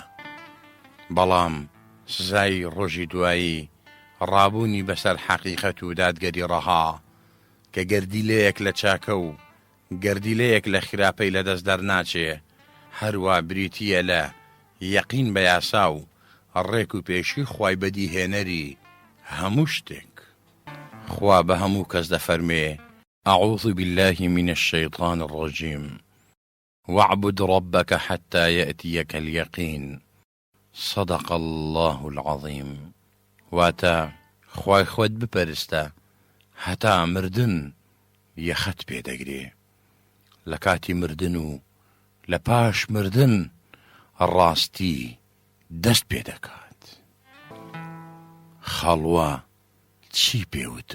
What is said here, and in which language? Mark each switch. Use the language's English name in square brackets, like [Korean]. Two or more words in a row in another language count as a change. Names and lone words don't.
[Central Kurdish] بەڵام سزای ڕۆژی دوایی ڕابوونی بەسەر حەقیقەت و دادگەری ڕەها کە گەردیلەیەک لە چاکە و گەردیلەیەک لە خراپەی لەدەست دەرناچێ، هەروە بریتیە لە یەقین بە یاسا و ڕێک و پێشی خوای بەدیهێنەری هەموو شتێک. خوا بە هەموو کەس دەفەرمێ: [Arabic] أعوذ بالله من الشيطان الرجيم واعبد ربك حتى يأتيك اليقين صدق الله العظيم. [Central Kurdish] واتا خوای خۆت بپەرستە هەتا مردن یەخەت پێدەگرێ. لە کاتی مردن و لە پاش مردن ڕاستی دەست پێ دەکات. خەڵوە چی پێوتم؟